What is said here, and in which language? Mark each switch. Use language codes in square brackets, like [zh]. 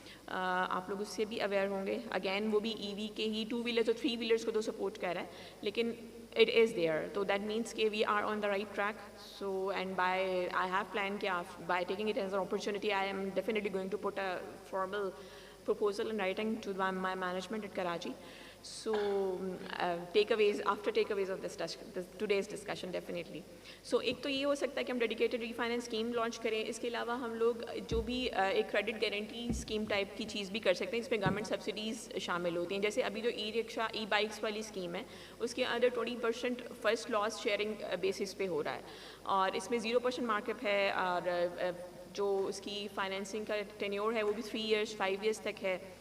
[ur] آپ لوگ اس سے بھی اویئر ہوں گے. اگین وہ بھی ای وی کے ہی 2 wheelers اور 3 wheelers کو تو سپورٹ کر رہا ہے لیکن [en] It is there. تو that means کہ we are on the right track. So and by I have plan کہ by taking it as an opportunity I am definitely going to put a formal proposal in writing to my management at Karachi. So takeaways of today's discussion definitely. [ur] So ایک تو یہ ہو سکتا ہے کہ ہم dedicated ری finance scheme launch کریں. اس کے علاوہ ہم لوگ جو بھی ایک کریڈٹ گارنٹی اسکیم ٹائپ کی چیز بھی کر سکتے ہیں جس میں گورنمنٹ سبسڈیز شامل ہوتی ہیں. جیسے ابھی جو ای رکشا ای بائکس والی اسکیم ہے اس کے اندر 20% فرسٹ لاس شیئرنگ بیسس پہ ہو رہا ہے اور اس میں 0% مارک اپ ہے اور جو اس کی فائنینسنگ کا ٹینیور ہے وہ بھی 3 years 5 years تک ہے.